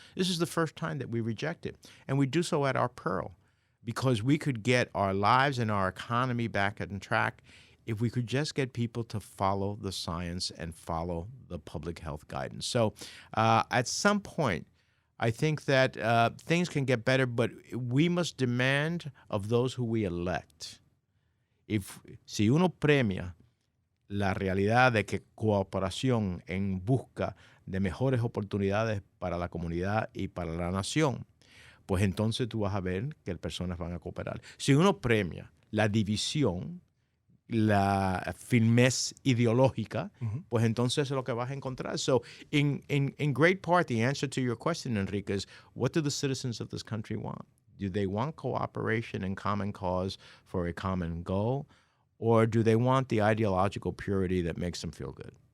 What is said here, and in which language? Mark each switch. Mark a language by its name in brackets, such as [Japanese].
[English] This is the first time that we reject it. And we do so at our peril, because we could get our lives and our economy back on track if we could just get people to follow the science and follow the public health guidance. So at some point, I think that things can get better, but we must demand of those who we elect. [Spanish] Si uno premia la realidad de que cooperación en busca de mejores oportunidades para la comunidad y para la nación, pues entonces tú vas a ver que las personas van a cooperar. Si uno premia la división, la firmeza ideológica, pues entonces es lo que vas a encontrar. [English] So in great part, the answer to your question, Enrique, is what do the citizens of this country want? Do they want cooperation and common cause for a common goal? Or do they want the ideological purity that makes them feel good?